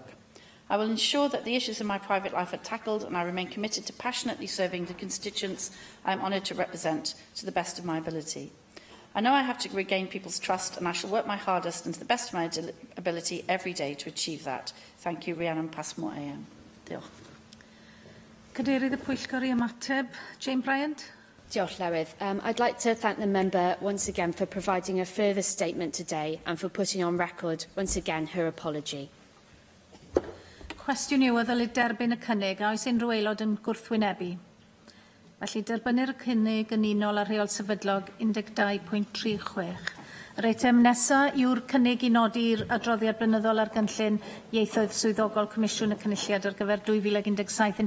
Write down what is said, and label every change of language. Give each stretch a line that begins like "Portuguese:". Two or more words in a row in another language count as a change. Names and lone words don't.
English: I will ensure that the issues in my private life are tackled, and I remain committed to passionately serving the constituents I am honoured to represent to the best of my ability. I know I have to regain people's trust, and I shall work my hardest and to the best of my ability every day to achieve that. Thank you,
Welsh: Rhiannon Passmore AM. Diolch. Cadeirydd y Pwyllgor i ymateb, Jane Bryant. Diolch, Llywydd.
English: I'd like to thank the member once again for providing a further statement today and for putting on record once again her apology.
Welsh: Cwestiwn yw o ddylid derbyn y cynnig a oes unrhyw aelod yn gwrthwynebu. Felly derbynir y cynnig yn unol ar rheol sefydlog 12.36. Yr eitem nesaf yw'r cynnig i nodi'r adroddiad blynyddol ar gynllun ieithoedd swyddogol Comisiwn y Cynulliad ar gyfer 2017-18.